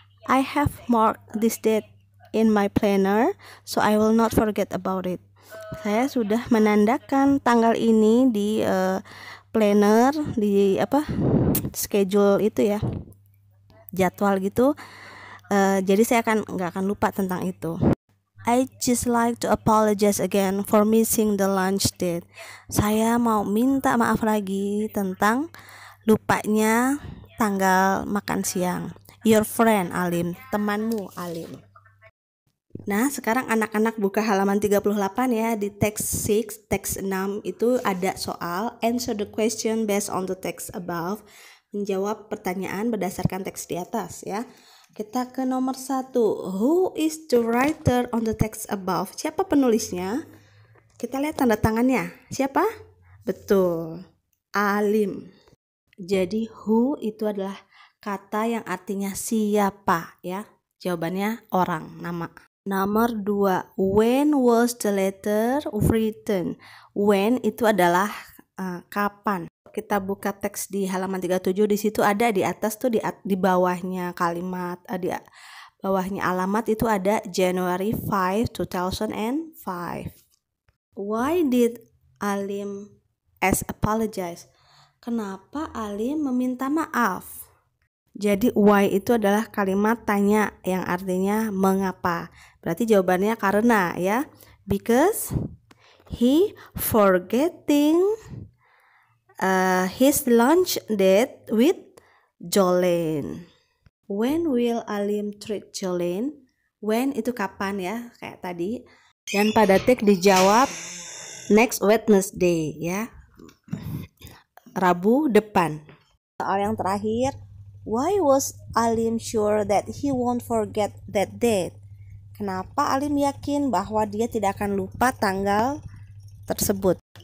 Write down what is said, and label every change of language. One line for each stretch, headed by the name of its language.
English: I have marked this date in my planner, so I will not forget about it.
Indonesian: Saya sudah menandakan tanggal ini di planner, di schedule itu ya, jadwal gitu. Jadi saya nggak akan lupa tentang itu.
English: I just like to apologize again for missing the lunch date.
Indonesian: Saya mau minta maaf lagi tentang lupanya tanggal makan siang.
English: Your friend Alim,
Indonesian: temanmu Alim. Nah, sekarang anak-anak buka halaman 38 ya. Di text 6, text 6 itu ada soal
English: answer the question based on the text above.
Indonesian: Menjawab pertanyaan berdasarkan teks di atas ya. Kita ke nomor 1.
English: Who is the writer on the text above?
Indonesian: Siapa penulisnya? Kita lihat tanda tangannya. Siapa? Betul, Alim. Jadi who itu adalah kata yang artinya siapa ya. Jawabannya orang, nama. Nomor 2.
English: When was the letter written?
Indonesian: When itu adalah kapan. Kita buka teks di halaman 37, di situ ada di atas tuh di bawahnya kalimat, di bawahnya alamat itu ada January 5, 2005.
English: Why did Alim apologize?
Indonesian: Kenapa Alim meminta maaf? Jadi why itu adalah kalimat tanya yang artinya mengapa. Berarti jawabannya karena ya.
English: Because he forgetting his lunch date with Jolene. When will Alim treat Jolene?
Indonesian: When itu kapan ya, kayak tadi. Dan pada teks dijawab next Wednesday ya, Rabu depan. Soal yang terakhir,
English: why was Alim sure that he won't forget that date?
Indonesian: Kenapa Alim yakin bahwa dia tidak akan lupa tanggal tersebut?